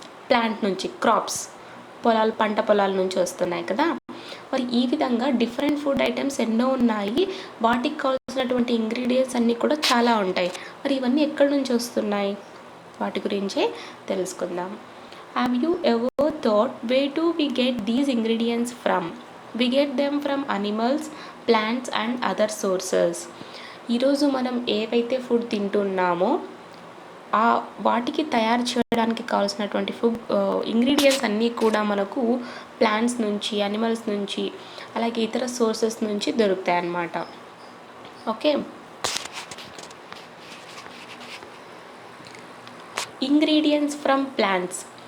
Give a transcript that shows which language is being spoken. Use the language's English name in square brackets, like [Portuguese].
[Telugu] Plant నుంచి, crops, పంట పొలాల నుంచి వస్తున్నాయి కదా. మరి ఈ విధంగా డిఫరెంట్ ఫుడ్ ఐటమ్స్ ఎన్నో ఉన్నాయి, వాటికి కావాల్సినటువంటి ఇంగ్రీడియంట్స్ అన్నీ కూడా చాలా ఉంటాయి. మరి ఇవన్నీ ఎక్కడి నుంచి వస్తున్నాయి, వాటి గురించే తెలుసుకుందాం. [English] Have you ever thought where do we get these ingredients from? We get them from animals, plants and other sources. [Telugu] ఈరోజు మనం ఏవైతే ఫుడ్ తింటున్నామో వాటికి తయారు చేయడానికి కావాల్సినటువంటి ఫుడ్ ఇంగ్రీడియంట్స్ అన్నీ కూడా మనకు ప్లాంట్స్ నుంచి, అనిమల్స్ నుంచి, అలాగే ఇతర సోర్సెస్ నుంచి దొరుకుతాయి అన్నమాట. [English] Okay, ingredients from plants.